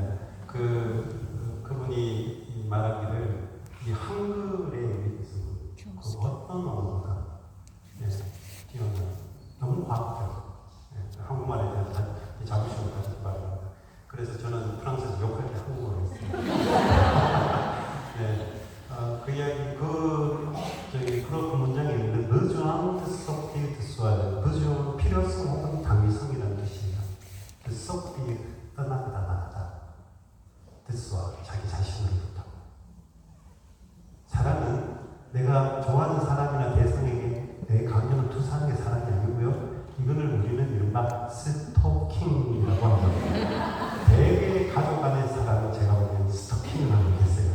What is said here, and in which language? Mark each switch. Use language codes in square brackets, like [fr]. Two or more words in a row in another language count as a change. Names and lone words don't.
[ko] 그분이 말하기를 이 한글에 의해서 그 어떤 언어가 뛰어나 너무 과학적 한국말에 대한 자부심을 가지고 말합니다. 그래서 저는 프랑스에서 욕할 때 한국어로 했습니다. 그 이야기 그 문장에 있는 [fr] besoin de sortir de soi, [ko] besoin 필요성 혹은 당위성이라는 뜻이에요. [fr] de sortir [ko] 떠나다 [fr] de soi [ko] 자기 자신으로부터. 사랑은 내가 좋아하는 사람이나 대상에게 내 강요는 투사하는 게 사랑이 아니고요. 이거를 우리는 이른바 스토킹이라고 합니다. 대개 가족 간의 사랑은 제가 보기에는 스토킹을 하고 있어요.